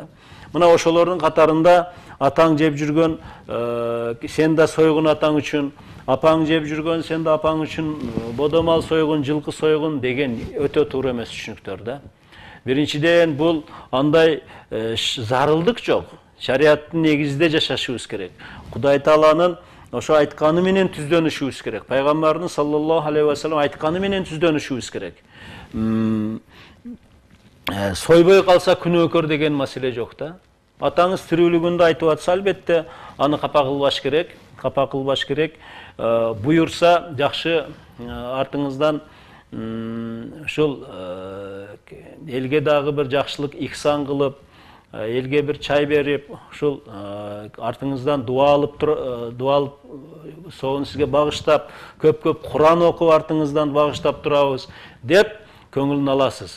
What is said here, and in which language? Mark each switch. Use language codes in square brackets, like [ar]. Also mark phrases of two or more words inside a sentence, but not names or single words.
[ky] Мына ошолордун катарында атаң жеп жүргөн, сен да сойгун атаң үчүн, апаң жеп жүргөн, сен да апаң үчүн бодомал сойгун, жылкы сойгун деген өтө туура эмес түшүнүктөр да. Биринчиден бул андай зарылдык жок. Шариаттын негизинде жашашыбыз керек. Кудай Тааланын ошо айтканы менен түздөнүшүбүз керек. Пайгамбардын [ar] صلى الله عليه و سلم [ky] айтканы менен түздөнүшүбүз керек. Сойбой калса күнөөкөр деген маселе жок да. Атаңыз тирүүлүгүндө айтып атса, албетте аны капа кылбаш керек. Буюрса жакшы артыңыздан ушул элге дагы бир жакшылык ихсан кылып, элге бир чай берип, ушул артыңыздан дуа алып соны сизге багыштап, көп Куран окуп артыңыздан багыштап турабыз деп көңүлүн аласыз.